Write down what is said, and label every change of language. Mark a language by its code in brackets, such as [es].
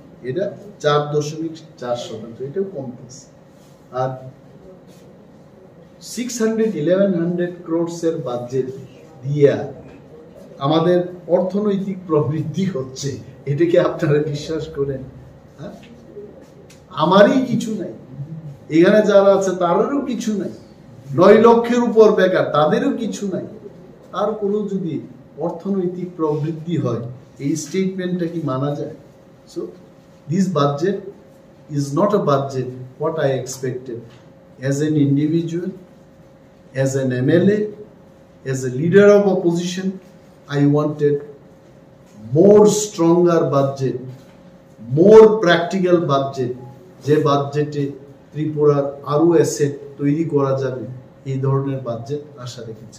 [bn] এটা 4.4%, এটাও কমতেছে। আর 1100 crores এর বাজেট দিয়া আমাদের অর্থনৈতিক প্রবৃদ্ধি হচ্ছে, এটাকে আপনারা বিশ্বাস করেন? হ্যাঁ, আমারই কিছু নাই, এখানে যারা আছে তাদেরও কিছু নাই, 9 লক্ষের উপর বেকার তাদেরও কিছু নাই, তারপরেও যদি অর্থনৈতিক প্রবৃদ্ধি হয়, এই স্টেটমেন্টটা কি মানা যায়? [en] So this budget is not a budget what I expected as an individual, as an MLA, as a leader of opposition. I wanted more stronger budget, more practical budget, [bn] যে বাজেটে ত্রিপুরার আরো অ্যাসেট তৈরি করা যাবে, এই ধরনের বাজেট আশা রেখেছে।